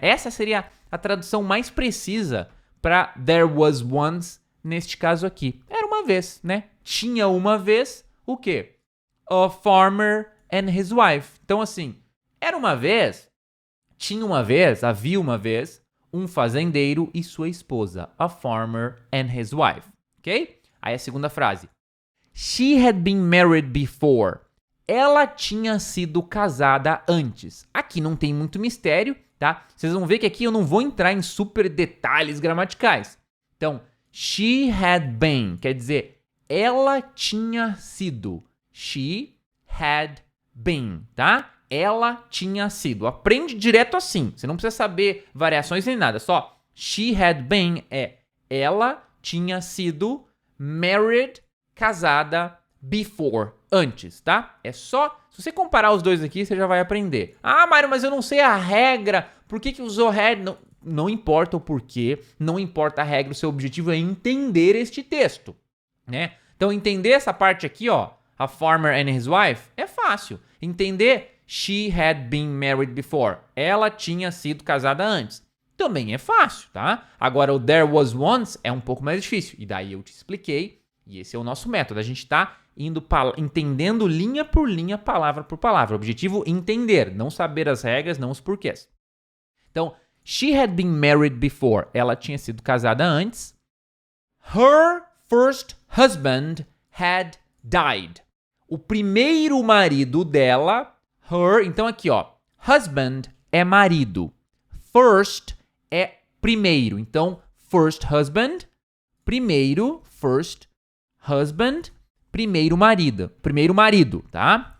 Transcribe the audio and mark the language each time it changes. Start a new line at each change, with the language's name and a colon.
Portuguese: Essa seria a tradução mais precisa para there was once neste caso aqui. Era uma vez, né? Tinha uma vez o quê? A farmer and his wife. Então, assim, era uma vez, tinha uma vez, havia uma vez, um fazendeiro e sua esposa.
English: A farmer and his wife. Ok? Aí a segunda frase. She had been married before.
Portuguese: Ela tinha sido casada antes. Aqui não tem muito mistério, tá? Vocês vão ver que aqui eu não vou entrar em super detalhes gramaticais. Então, she had been, quer dizer, ela tinha sido. She had been, tá? Ela tinha sido. Aprende direto assim. Você não precisa saber variações nem nada. Só she had been é ela tinha sido married, casada, before, antes, tá? É só, se você comparar os dois aqui, você já vai aprender. Ah, Mário, mas eu não sei a regra. Por que usou had? Não importa o porquê, não importa a regra. O seu objetivo é entender este texto, né? Então, entender essa parte aqui, ó, a farmer and his wife, é fácil.
English: Entender she had been married before.
Portuguese: Ela tinha sido casada antes. Também é fácil, tá? Agora, o there was once é um pouco mais difícil. E daí eu te expliquei. E esse é o nosso método. A gente tá entendendo linha por linha, palavra por palavra. O objetivo, entender. Não saber as regras, não os porquês.
English: Então, she had been married before.
Portuguese: Ela tinha sido casada antes.
English: Her first husband had died.
Portuguese: O primeiro marido dela, her, então aqui ó, husband é marido, first é primeiro, então first husband, primeiro, first husband, primeiro marido, tá?